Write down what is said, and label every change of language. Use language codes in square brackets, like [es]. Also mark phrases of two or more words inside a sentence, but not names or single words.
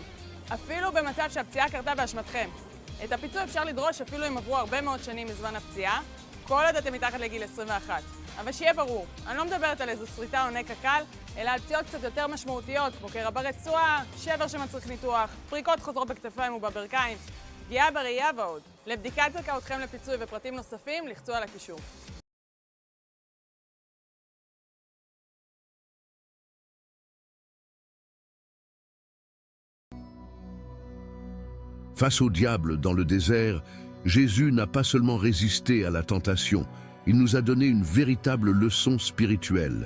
[he] אפילו במצב שהפציעה קרתה באשמתכם. את הפיצוי אפשר לדרוש אפילו אם עברו הרבה מאוד שנים מזמן הפציעה, כל עוד אתם מתחת לגיל 21. אבל שיהיה ברור, אני לא מדברת על איזו שריטה או נקע קל, אלא על פציעות קצת יותר משמעותיות, כמו קרע ברצועה, שבר שמצריך ניתוח, פריקות חוזרות בכתפיים ובברכיים, פגיעה בראייה ועוד. לבדיקת זכאותכם לפיצוי ופרטים נוספים, לחצו על הקישור. [fr] Face au diable dans le désert, Jésus n'a pas seulement résisté à la tentation, il nous a donné une véritable leçon spirituelle.